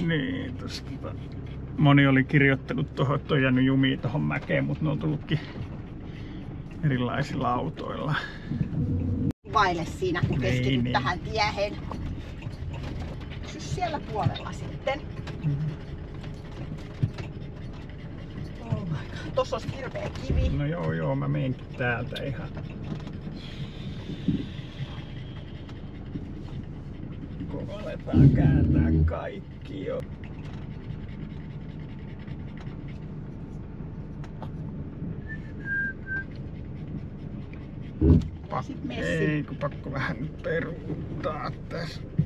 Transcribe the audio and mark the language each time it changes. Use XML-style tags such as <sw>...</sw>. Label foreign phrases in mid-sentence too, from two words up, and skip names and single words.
<fi>Niin, tosta. Moni oli kirjoittanut tuohon, että on jäänyt jumiin tuohon mäkeen, mutta ne on tullutkin erilaisilla autoilla. Vaille siinä, kun keskityt niin. Tähän tiehen. Pysy siellä puolella sitten.</fi> <en>Oh my god,</en> <fi>tossa olisi hirveä kivi. No joo, mä menenkin täältä ihan. Kun aletaan kääntää kaikki jo. Ei, kun pakko vähän nyt peruuttaa tässä.</fi>